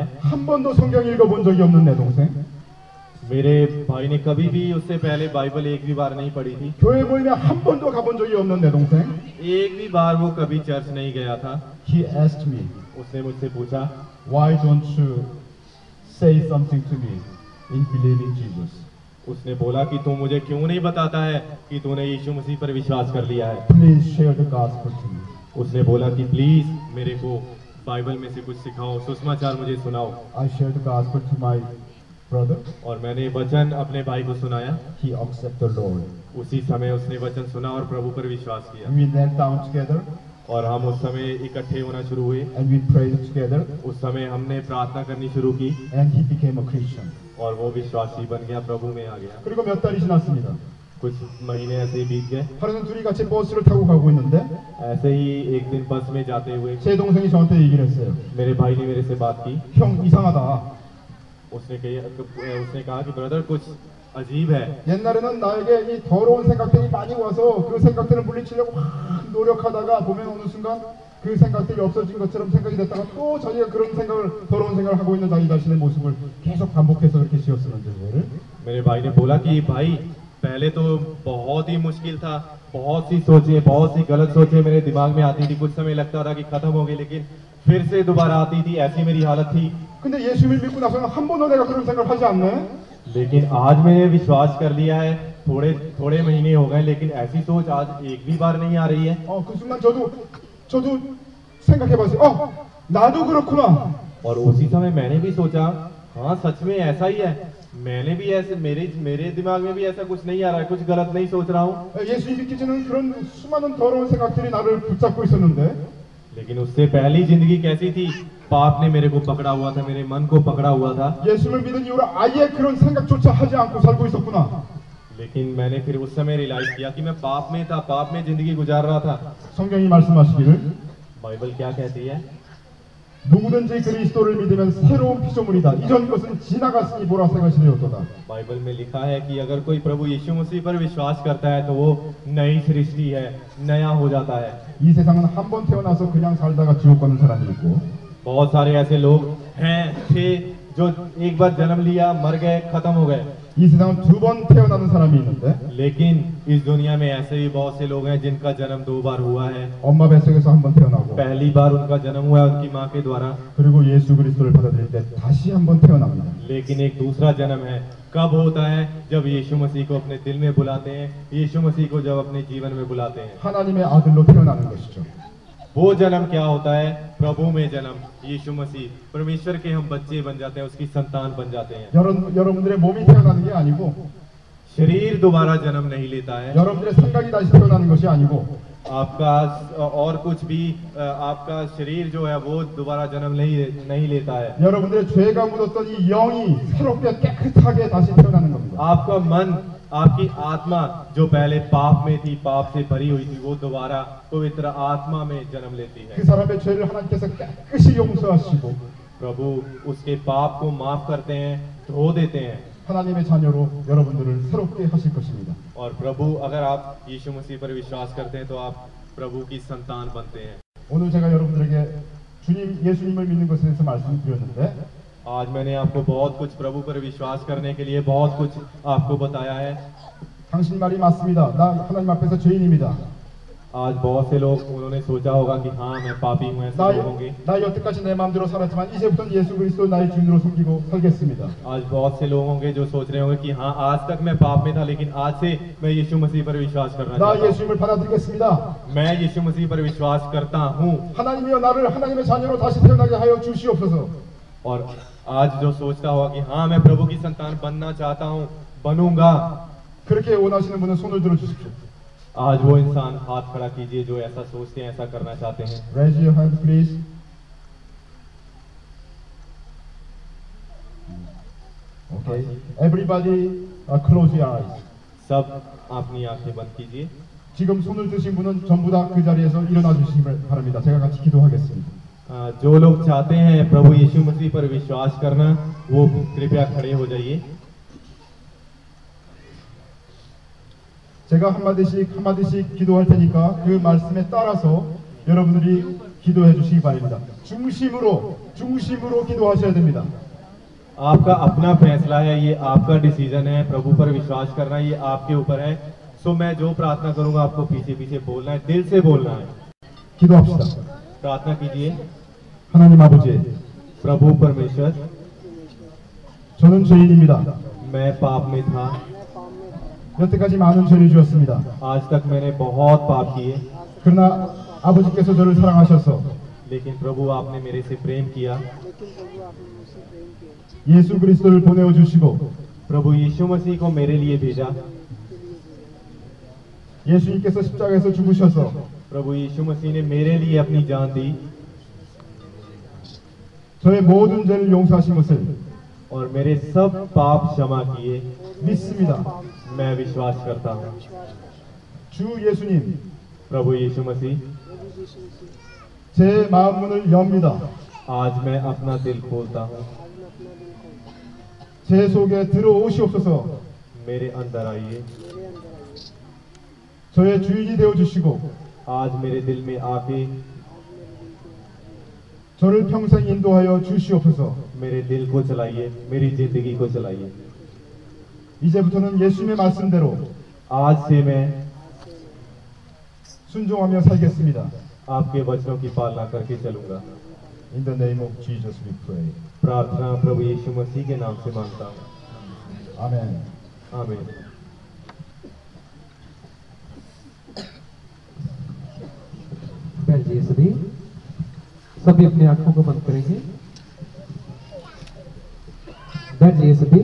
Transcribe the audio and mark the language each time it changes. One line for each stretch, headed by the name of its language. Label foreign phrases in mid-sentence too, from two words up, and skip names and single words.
Korean: 한 번도 성경 읽어본 적이 없는 내 동생,
Hindi: मेरे भाई ने कभी भी उससे पहले बाइबल एक भी बार नहीं पढ़ी थी,
Korean: 교회 모임에 한 번도 가본 적이 없는 내 동생,
Hindi: एक भी बार वो कभी चर्च नहीं गया था।
English: he asked me,
Hindi: उसने मुझसे पूछा,
English: why don't you say something to me in believing Jesus?
Hindi: उसने बोला कि तू मुझे क्यों नहीं बताता है कि तूने यीशु मसीह पर विश्वास कर लिया है।
English: Please share the gospel to me.
Hindi: उसने बोला कि प्लीज मेरे को बाइबल में से कुछ सिखाओ, सुसमाचार मुझे सुनाओ।
English: I shared the gospel to my brother.
Hindi: और मैंने वचन अपने भाई को सुनाया।
English: He accepted the Lord.
Hindi: उसी समय उसने वचन सुना और प्रभु पर विश्वास किया।
English: We knelt down together.
Hindi: और हम उस समय इकट्ठे होना शुरू हुए।
English: and we prayed together,
Hindi: उस समय हमने प्रार्थना करनी शुरू की
English: and he became a Christian.
Hindi: और वो विश्वासी बन गया, प्रभु में आ गया।
Korean: 그리고 몇 달이 지났습니다.
Hindi: कुछ महीने ऐसे ही बीत गए।
Korean: 하루는 둘이 같이 버스를 타고 가고 있는데
Hindi: ऐसे ही एक दिन बस में जाते हुए
Korean: 제 동생이 저한테 얘기를 했어요.
Hindi: मेरे भाई ने मेरे से बात की।
Korean: 형 이상하다.
Hindi: उसने कहा कि ब्रदर कुछ अजीब है।
Korean: 옛날에는 나에게 이 더러운 생각들이 많이 와서 그 생각들을 물리치려고 막 노력하다가 보면 어느 순간 그 생각들이 없어진 것처럼 생각이 됐다가 또 자기가 그런 생각을 더러운 생각을 하고 있는 자기 자신의 모습을 계속 반복해서 그렇게 지었었는데 그거를
Hindi: मेरे भाई ने बोला कि भाई पहले तो बहुत ही मुश्किल था, बहुत सी सोचें, बहुत सी गलत सोचें मेरे दिमाग में आती थी। कुछ समय लगता था कि खत्म हो गई, लेकिन फिर से दोबारा आती थी। ऐसी मेरी हालत थी।
Korean: 근데 예수님을 믿고 나서는 한 번도 내가 그런 생각을 하지 않네.
Hindi: लेकिन आज मैंने विश्वास कर लिया है, थोड़े महीने हो गए, लेकिन ऐसी सोच आज एक भी बार नहीं आ रही है।
Korean: 그 순간 저도 생각해봤어요. 나도 그렇구나.
Hindi: और उसी समय मैंने भी सोचा, हाँ सच में ऐसा ही है। मैंने भी ऐसे मेरे दिमाग में भी ऐसा कुछ नहीं आ रहा है, कुछ गलत नहीं सोच रहा हूँ।
Korean: 예수님 믿기 전에는 그런 수많은 더러운 생각들이 나를 붙잡고 있었는데
Hindi: लेकिन उससे पहली जिंदगी कैसी थी? पाप ने मेरे को पकड़ा हुआ था, मेरे मन को पकड़ा हुआ था।
Korean: 예수님을 믿은 이후로 아예 그런 생각조차 하지 않고 살고 있었구나.
Hindi: लेकिन मैंने फिर उस समय रियलाइज किया कि मैं पाप में था, पाप में जिंदगी गुजार रहा था।
Korean: 성경이 말씀하시기를
Hindi: बाइबल क्या कहती है?
Korean: 누구든지 그리스도를 믿으면 새로운 피조물이다. 이전 것은 지나갔으니 보라 새 것이 되었도다.
Hindi: बाइबल में लिखा है कि अगर कोई प्रभु यीशु मसीह पर विश्वास करता है तो वो नई सृष्टि है, नया हो जाता है।
Korean: 이 세상은 한 번 태어나서 그냥 살다가 지옥 가는 사람이 있고
Hindi: बहुत सारे ऐसे लोग थे जो एक बार जन्म लिया, मर गए, खत्म हो गए।
Korean: 이 세상은 두 번 태어나는 사람이 있는데
Hindi: लेकिन इस दुनिया में ऐसे भी बहुत से लोग हैं जिनका जन्म 2 बार हुआ है।
Korean: 엄마 뱃속에서 한 번 태어나고
Hindi: पहली बार उनका जन्म हुआ है उनकी माँ के द्वारा,
Korean: 그리고 예수 그리스도를 받아들일 때 다시 한 번 태어납니다.
Hindi: लेकिन एक दूसरा जन्म है। कब होता है? जब यीशु मसीह को अपने दिल में बुलाते हैं, यीशु मसीह को जब अपने जीवन में बुलाते हैं।
Korean: 하나님의 아들로 태어나는 것이죠.
Hindi: वो जन्म क्या होता है? प्रभु में जन्म, यीशु मसीह परमेश्वर के हम बच्चे बन जाते हैं, उसकी संतान बन जाते हैं।
Korean: 여러분들의 몸이 태어나는 게 아니고
Hindi: शरीर दोबारा जन्म नहीं लेता है।
Korean: 여러분들의 생각이 다시 태어나는 것이 아니고
Hindi: आपका और कुछ भी आपका शरीर जो है वो दोबारा जन्म नहीं लेता है।
Korean: 여러분들의 죄가 묻었던 이 영이 새롭게 깨끗하게 다시 태어나는 겁니다.
Hindi: आपका मन, आपकी आत्मा जो पहले पाप में थी, पाप से भरी हुई थी, वो दोबारा पवित्र आत्मा में जन्म लेती है।
Korean: 그 사람의 죄를 하나님께서 깨끗이 용서하시고
Hindi: प्रभु उसके पाप को माफ करते हैं, धो देते हैं।
Korean: 하나님의 자녀로 여러분들을 새롭게 하실 것입니다.
Hindi: और प्रभु अगर आप यीशु मसीह पर विश्वास करते हैं तो आप प्रभु की संतान बनते हैं।
Korean: 오늘 제가 여러분들에게 예수님을 믿는 것에 대해서 말씀드렸는데
Hindi: आज मैंने आपको बहुत कुछ प्रभु पर विश्वास करने के लिए बहुत कुछ आपको बताया है।
Korean: 당신 말이 맞습니다. 나 하나님 앞에서 죄인입니다.
Hindi: आज बहुत से लोग उन्होंने सोचा होगा कि हाँ मैं पापी हूँ, ऐसे लोग होंगे।
Korean: 나 여태까지 내 마음대로 살았지만 이제부터는 예수 그리스도 나의 주인으로 섬기고 살겠습니다.
Hindi: आज बहुत से लोग होंगे जो सोच रहे होंगे कि हाँ आज तक मैं पाप में था, लेकिन आज से मैं यीशु मसीह पर विश्वास करना
Korean: 나
Hindi: चाहता हूँ।
Korean: 예수님을 받아들이겠습니다.
Hindi: मैं यीशु मसीह पर विश्वास करता हूँ।
Korean: 하나님이여 나를 하나님의 자녀로 다시 태어나게 하여 주시옵소서.
Hindi: और आज जो सोचता होगा कि हाँ मैं प्रभु की संतान बनना चाहता हूँ, बनूंगा,
Korean: 그렇게 원하시는 분은 손을 들어 주십시오.
Hindi: आज वो इंसान हाथ खड़ा कीजिए जो ऐसा सोचते हैं, ऐसा करना चाहते हैं।
English: Raise your hand, please. Okay. Everybody, close your eyes.
Hindi: सब अपनी आंखें बंद कीजिए।
Korean: 지금 손을 드신 분은 전부 다 그 자리에서 일어나 주시길 바랍니다. 제가 같이 기도하겠습니다.
Hindi: जो लोग चाहते हैं प्रभु यीशु मसीह पर विश्वास करना, वो कृपया खड़े हो जाइए।
Korean: 제가 한마디씩 기도할 테니까 그 말씀에 따라서 여러분들이 기도해 주시기 바랍니다. 중심으로 기도하셔야 됩니다.
Hindi: आपका अपना फैसला है, ये आपका डिसीजन है। प्रभु पर विश्वास करना ये आपके ऊपर है। सो मैं जो प्रार्थना करूंगा आपको पीछे पीछे बोलना है, दिल से बोलना है।
Korean: 기도합시다.
Hindi: प्रार्थना कीजिए।
Korean: 하나님 아버지,
Hindi: प्रभु परमेश्वर,
Korean: 저는 죄인입니다.
Hindi: मैं पाप में था,
Korean: 여태까지 많은 죄를 지었습니다.
Hindi: आज तक मैंने बहुत पाप किए,
Korean: 그러나 아버지께서 저를 사랑하셔서
Hindi: लेकिन प्रभु आपने मेरे से प्रेम किया।
Korean: 예수 그리스도를 보내어 주시고
Hindi: प्रभु यीशु मसीह को मेरे लिए भेजा।
Korean: 예수님께서 십자가에서 죽으셔서
Hindi: प्रभु यीशु मसीह ने मेरे लिए अपनी जान दी
Korean: 저의 모든 죄를 용서하신 것을
Hindi: और मेरे सब पाप क्षमा किए।
Korean: 믿습니다.
Hindi: मैं विश्वास करता हूँ।
Korean: 주 예수님,
Hindi: प्रभु यीशु मसीह,
Korean: 제 마음 문을 엽니다.
Hindi: आज मैं अपना दिल खोलता हूँ।
Korean: 제 속에 들어오시옵소서.
Hindi: मेरे अंदर आइए।
Korean: 저의 주인이 되어 주시고
Hindi: आज मेरे दिल में आके
Korean: 저를 평생 인도하여 주시옵소서.
Hindi: मेरे दिल को चलाइए, मेरी जिंदगी को चलाइए।
Korean: 이제부터는 예수님의 말씀대로
Hindi: आज से मैं
Korean: 순종하며 살겠습니다.
Hindi: आपके वचनों की पालना करके चलूंगा।
English: In the name of Jesus we pray.
Hindi: प्रार्थना प्रभु यीशु मसीह के नाम से मांगता हूँ। आमेन. आमीन। बैठिए सभी अपनी आंखों को बंद करेंगे। बैठिए सभी।